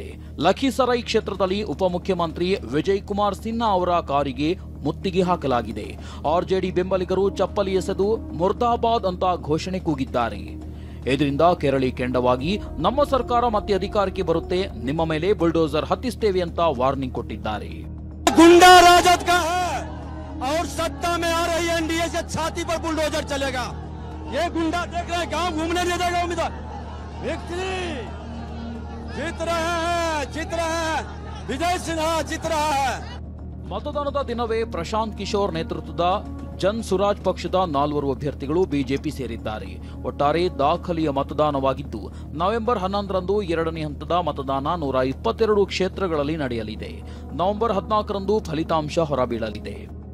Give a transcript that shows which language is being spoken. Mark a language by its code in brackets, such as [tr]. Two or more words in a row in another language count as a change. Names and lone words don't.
[kn] ಲಖೀಸರೈ ಕ್ಷೇತ್ರದಲ್ಲಿ ಉಪಮುಖ್ಯಮಂತ್ರಿ ವಿಜಯ್ ಕುಮಾರ್ ಸಿನ್ಹಾ ಅವರ ಕಾರಿಗೆ ಮುತ್ತಿಗೆ ಹಾಕಲಾಗಿದೆ. ಆರ್ಜೆಡಿ ಬೆಂಬಲಿಗರು ಚಪ್ಪಲಿ ಎಸೆದು ಮುರ್ದಾಬಾದ್ ಅಂತ ಘೋಷಣೆ ಕೂಗಿದ್ದಾರೆ. ಇದರಿಂದ ಕೆರಳಿ ಕೆಂಡವಾಗಿ ನಮ್ಮ ಸರ್ಕಾರ ಮತ್ತೆ ಅಧಿಕಾರಕ್ಕೆ ಬರುತ್ತೆ, ನಿಮ್ಮ ಮೇಲೆ ಬುಲ್ಡೋಸರ್ ಹತ್ತಿಸ್ತೇವೆ ಅಂತ ವಾರ್ನಿಂಗ್ ಕೊಟ್ಟಿದ್ದಾರೆ. [hi] गुंडा राजद का है और सत्ता में आ रही एनडीए से छाती पर बुलडोजर चलेगा. ये गुंडा देख रहे हैं, गांव घूमने नहीं देगा. उम्मीदवार विक्ट्री जीत रहे हैं विजय सिन्हा जीत रहा है. [kn] ಮತದಾನದ ದಿನವೇ ಪ್ರಶಾಂತ್ ಕಿಶೋರ್ ನೇತೃತ್ವದ ಜನ್ ಸುರಾಜ್ ಪಕ್ಷದ 4 ಅಭ್ಯರ್ಥಿಗಳು ಬಿಜೆಪಿ ಸೇರಿದ್ದಾರೆ. ಒಟ್ಟಾರೆ ದಾಖಲೆಯ ಮತದಾನವಾಗಿದ್ದು, ನವೆಂಬರ್ 11ರಂದು 2ನೇ ಹಂತದ ಮತದಾನ 122 ಕ್ಷೇತ್ರಗಳಲ್ಲಿ ನಡೆಯಲಿದೆ. ನವೆಂಬರ್ 14ರಂದು ಫಲಿತಾಂಶ ಹೊರಬೀಳಲಿದೆ.